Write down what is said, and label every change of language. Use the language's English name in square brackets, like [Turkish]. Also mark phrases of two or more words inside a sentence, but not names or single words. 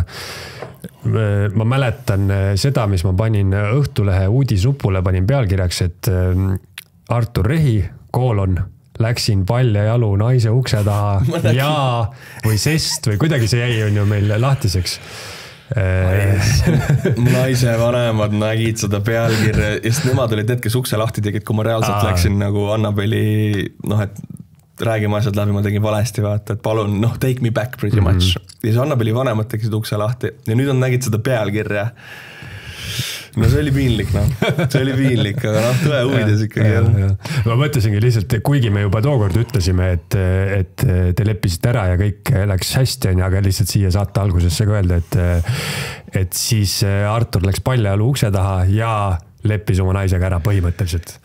[Estonian] Ma mäletan seda, mis ma panin Õhtulehe uudisnupule, panin pealkirjaks, et Artur Rehi, läksin paljajalu naise ukse taha ja või sest või kuidagi see jäi on ju meil lahtiseks. Naise vanemad nägid seda pealkirja ja nemad olid need, kes ukse lahti tegid, kui ma reaalselt läksin nagu Annabeli, et räägime asjad läbi, ma tegin valesti, vaata, et palun, [English] take me back pretty much. [Estonian] Ja see Annabeli vanemad tegid ukse lahti ja nüüd on nägid seda pealkirja. No see oli piinlik, See oli piinlik, aga tõe huvides ikkagi. Ma mõtlesingi lihtsalt, kuigi me juba tookord ütlesime, et te leppisite ära ja kõik läks hästi, aga lihtsalt siia saate algusesse ka öelda, et siis Artur läks paljajalu ukse taha ja leppis oma naisega ära põhimõtteliselt.